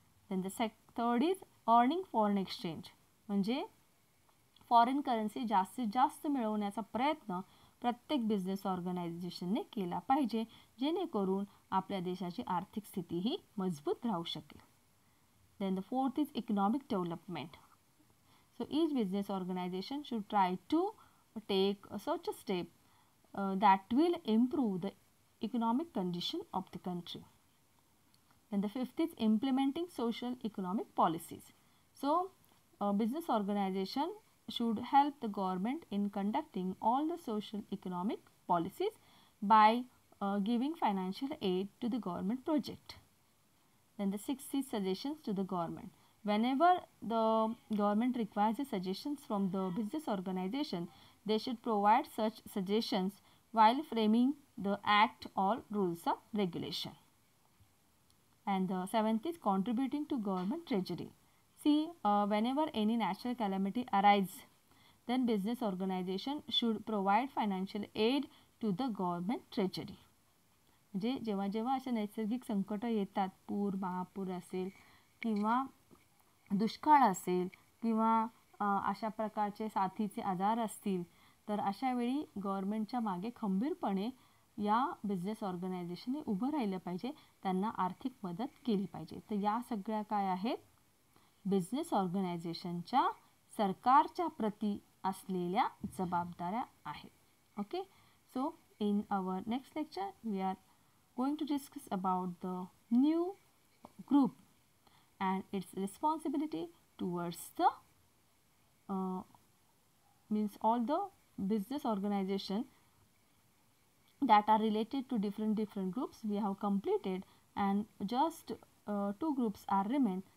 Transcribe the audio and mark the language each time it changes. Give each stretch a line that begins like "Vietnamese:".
English: then the third is earning foreign exchange
Marathi: म्हणजे foreign currency जास्तीत जास्त मिळवण्याचा प्रयत्न प्रत्येक बिझनेस ऑर्गनायझेशनने केला पाहिजे, जेणेकरून आपल्या देशाची आर्थिक स्थिती ही मजबूत राहू शकेल.
English: Then the fourth is economic development. So each business organisation should try to take such a step that will improve the economic condition of the country. Then the fifth is implementing social economic policies. So business organization should help the government in conducting all the social economic policies by giving financial aid to the government project. Then the sixth is suggestions to the government. Whenever the government requires the suggestions from the business organization, they should provide such suggestions while framing the act or rules of regulation. And the seventh is contributing to government treasury. See, whenever any natural calamity arises, then business organization should provide financial aid to the government treasury.
Marathi: म्हणजे जेव्हा जेव्हा अशा नैसर्गिक संकट येतात, पूर, महापूर असेल किंवा दुष्काळ असेल किंवा अशा प्रकारचे साथीचे आजार असतील, तर अशा वेळी गव्हर्नमेंटच्या मागे खंबीरपणे या बिझनेस ऑर्गनायझेशनने उभं राहिलं पाहिजे, त्यांना आर्थिक मदत केली पाहिजे. तर या सगळ्या काय आहेत, बिझनेस ऑर्गनायझेशनच्या सरकारच्या प्रती असलेल्या जबाबदाऱ्या आहेत.
English: Okay, so in our next lecture we are going to discuss about the new group and its responsibility towards the means all the business organization that are related to different groups we have completed, and just two groups are remain.